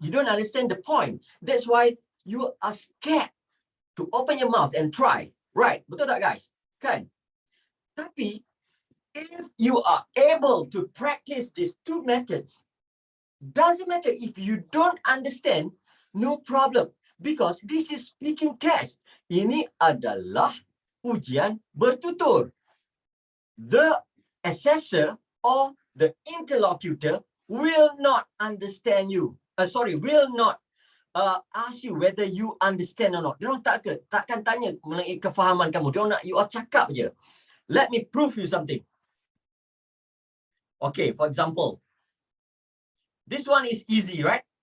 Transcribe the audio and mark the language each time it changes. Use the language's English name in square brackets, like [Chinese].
[English] You don't understand the point. That's why you are scared to open your mouth and try. Right? [Malay] Betul tak guys? Kan? [English] Tapi, if you are able to practice these two methods, doesn't matter if you don't understand, no problem. Because this is speaking test. [Malay] Ini adalah ujian bertutur. [English] The assessor or the interlocutor will not understand you. Will not ask you whether you understand or not. [Malay] Dia orang takkan tanya mengenai kefahaman kamu. Dia orang nak you all cakap je. [English] Let me prove you something. Okay, for example, this one is easy, right?